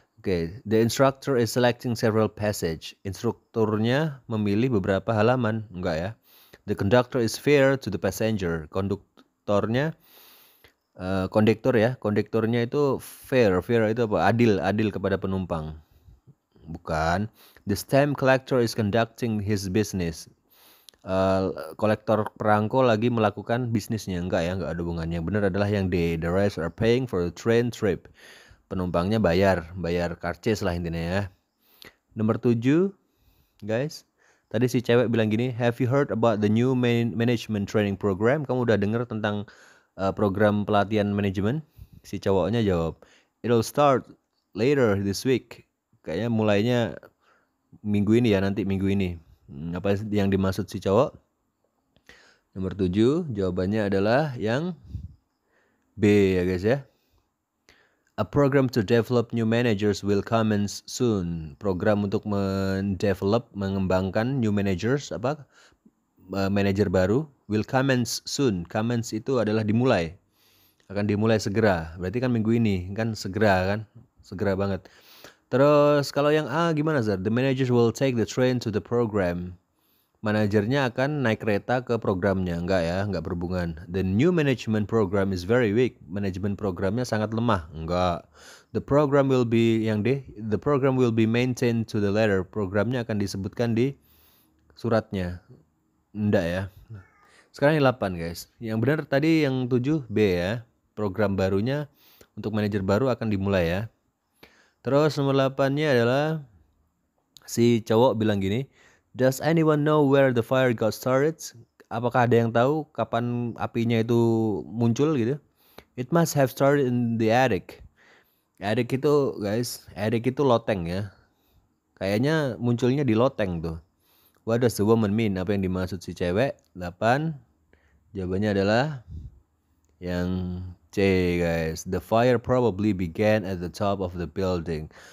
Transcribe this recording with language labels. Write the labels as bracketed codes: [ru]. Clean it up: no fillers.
[en] Oke, the instructor is selecting several passage. [id] Instrukturnya memilih beberapa halaman, enggak ya? [en] The conductor is fair to the passenger. [id] Konduktornya kondektur ya. Kondekturnya itu fair itu apa? Adil kepada penumpang. Bukan. [en] The stamp collector is conducting his business. [id] Kolektor perangko lagi melakukan bisnisnya. Enggak ada hubungannya. Yang benar adalah yang D. [en] The riders are paying for the train trip. [id] Penumpangnya bayar karcis lah intinya ya. Nomor 7 guys. Tadi si cewek bilang gini, [en] have you heard about the new management training program? [id] Kamu udah dengar tentang program pelatihan manajemen? Si cowoknya jawab, [en] it'll start later this week. [id] Kayaknya mulainya minggu ini ya, nanti minggu ini. Apa yang dimaksud si cowok? Nomor 7 jawabannya adalah yang B ya guys ya. [en] A program to develop new managers will commence soon. [id] Program untuk mengembangkan [en] new managers, [id] manajer baru, [en] will commence soon. [id] Commence itu adalah dimulai. Akan dimulai segera. Berarti kan minggu ini, kan segera kan? Segera banget. Terus kalau yang A gimana sir? [en] The managers will take the train to the program. [id] Manajernya akan naik kereta ke programnya. Enggak berhubungan. [en] The new management program is very weak. [id] Manajemen programnya sangat lemah. Enggak. [en] The program will be [id] yang D. [en] The program will be maintained to the letter. [id] Programnya akan disebutkan di suratnya. Enggak ya. Sekarang yang 8 guys. Yang benar tadi yang 7 B ya. Program barunya untuk manajer baru akan dimulai ya. Terus nomor 8-nya adalah si cowok bilang gini, [en] does anyone know where the fire got started? [id] Apakah ada yang tahu kapan apinya itu muncul gitu? [en] It must have started in the attic. [id] Attic itu guys, attic itu loteng ya. Kayaknya munculnya di loteng tuh. [en] What does the woman mean? [id] Apa yang dimaksud si cewek? 8. Jawabannya adalah yang C guys. [en] The fire probably began at the top of the building.